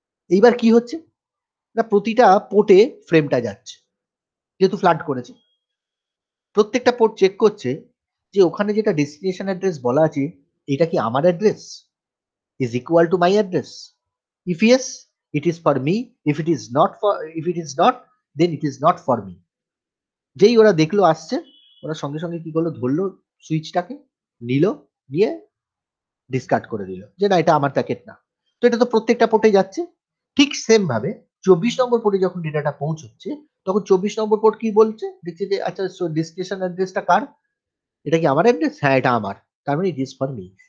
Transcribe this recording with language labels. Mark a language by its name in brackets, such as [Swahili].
[Bangla] এইবার কি হচ্ছে, না প্রতিটা পোর্টে ফ্রেমটা যাচ্ছে, যেহেতু ফ্লাড করেছে প্রত্যেকটা পোর্ট চেক করছে যে ওখানে যেটা ডেস্টিনেশন অ্যাড্রেস বলা আছে এটা কি আমার address, [English] is equal to my address. If yes, it is for me. If it is not, then it is not for me. [Bangla] যেই ওরা দেখলো আসছে, ওরা সঙ্গে সঙ্গে কি করলো, ধরলো সুইচটাকে, নিল, নিয়ে ডিসকার্ড করে দিল যে না এটা আমার প্যাকেট না। তো এটা তো প্রত্যেকটা পোর্টে যাচ্ছে। ঠিক সেম ভাবে 24 নম্বর পোর্টে যখন ডেটাটা পৌঁছচ্ছে, তখন 24 নম্বর পোর্ট কি বলছে, দেখছে যে আচ্ছা ডেস্টিনেশন অ্যাড্রেসটা কার, এটা কি আমার অ্যাড্রেস, হ্যাঁ এটা আমার, তার মানে [English] It is for me.